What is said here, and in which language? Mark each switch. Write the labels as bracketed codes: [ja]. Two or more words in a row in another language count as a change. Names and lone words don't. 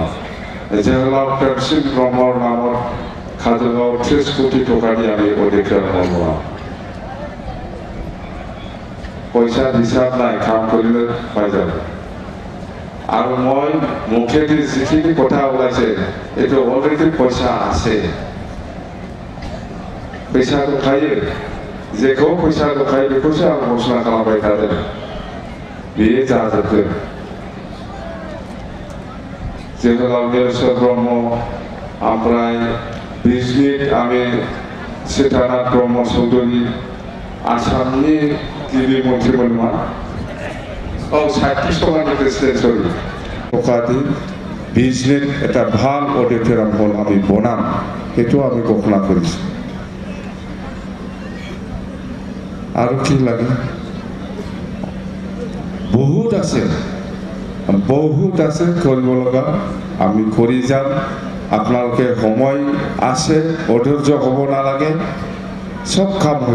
[as] জেহলাল প্ৰেমসিং ব্ৰহ্মৰ নামত খাজুগাঁও 30 কোটি টকা দি আমি অডিটৰিয়াম বনাম। পইচাৰ হিচাপ নাই কাম কৰিলে পাই যাব আৰু মই মুখেদি যিখিনি কথা ওলাইছে এইটো অলৰেডি পইচা আছে [brx] फैसाखौ खायो जेखौ फैसाखौ खायो बेखौसो आं घोषणा खालामबाय थादों बेयो जाजोबगोन जोहोलाव निलेश्वर ब्रह्म ओमफ्राय बिजनित आमी सीतानाथ ब्रह्म चौधुरी आसामनि गिबि मन्त्रिमोनमोन साहित्य सभानि प्रेसिडेन्ट सरि ककादि बिजनित [as] এটা ভাল অডিটৰিয়াম হল আমি বনাম সেইটো আমি ঘোষণা কৰিছোঁ আৰু কি লাগে বহুত আছে কৰিব লগা আমি কৰি যাম আপোনালোকে সময় আছে অধৈৰ্য হ'ব নালাগে সব কাম হৈ